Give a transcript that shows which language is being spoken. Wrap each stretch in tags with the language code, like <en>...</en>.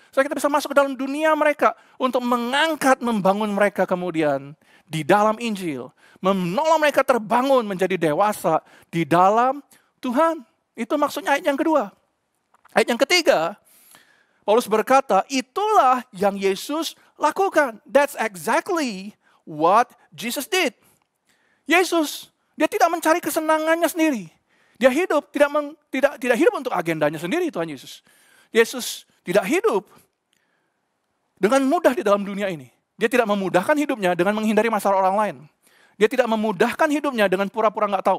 <id>Supaya kita bisa masuk ke dalam dunia mereka untuk mengangkat, membangun mereka kemudian di dalam Injil. Menolong mereka terbangun menjadi dewasa di dalam Tuhan. Itu maksudnya ayat yang kedua. Ayat yang ketiga, Paulus berkata, itulah yang Yesus lakukan.</id> <en>That's exactly what Jesus did.</en> <id>Yesus, dia tidak mencari kesenangannya sendiri. Dia hidup, tidak hidup untuk agendanya sendiri, Tuhan Yesus. Yesus tidak hidup dengan mudah di dalam dunia ini. Dia tidak memudahkan hidupnya dengan menghindari masalah orang lain. Dia tidak memudahkan hidupnya dengan pura-pura nggak tahu.</id>